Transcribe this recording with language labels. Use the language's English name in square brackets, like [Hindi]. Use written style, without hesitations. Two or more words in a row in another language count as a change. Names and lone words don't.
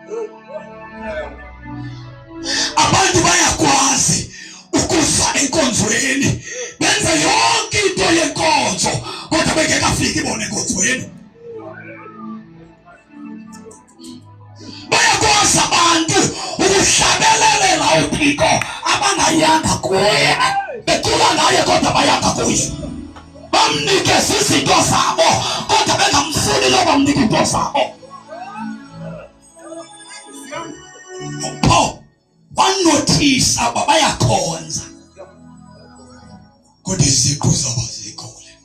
[Xhosa] Abantu bayakwazi ukuza enkonzweni benze yonke into yenkonzo kodwa bengekafiki bona enkonzweni. Bayakwazi abantu ukuhlabelelela uThixo abangayanga kuye, becula ngaye kodwa bayanga kuye. Bamnike izinto zabo kodwa bengamfuni lo bamnike izinto zabo. Paul wanotice aba bayakhonza kodwa iziqu zabo zikhole.